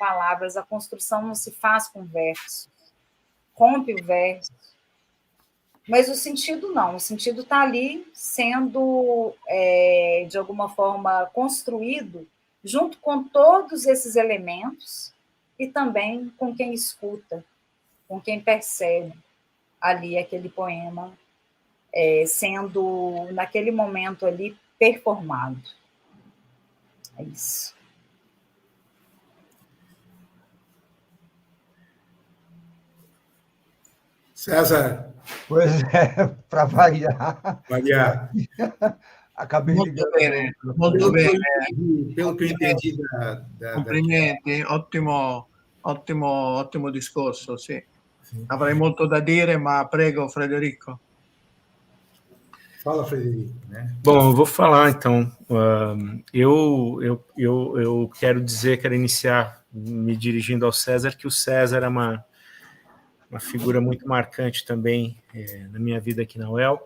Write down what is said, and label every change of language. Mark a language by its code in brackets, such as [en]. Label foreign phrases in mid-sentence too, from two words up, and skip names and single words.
[pt] palavras, a construção não se faz com versos, rompe o verso, mas o sentido não, o sentido está ali sendo, de alguma forma, construído junto com todos esses elementos e também com quem escuta, com quem percebe ali aquele poema sendo, naquele momento ali, performado. É isso. César, Pois é, para variar, Maria, acabei [it] Molto [pt] ligando. [it] bene, molto [pt] pelo que eu [it] bene. [pt] entendi, pelo que eu [it] Ottimo, [pt] entendi da [it] complimenti, ottimo discorso, sì. Avrei molto da dire, ma prego, Frederico. [pt] Fala, Frederico, né? Bom, eu vou falar então. Eu quero dizer, quero iniciar me dirigindo ao César, que o César é uma figura muito marcante também na minha vida aqui na UEL.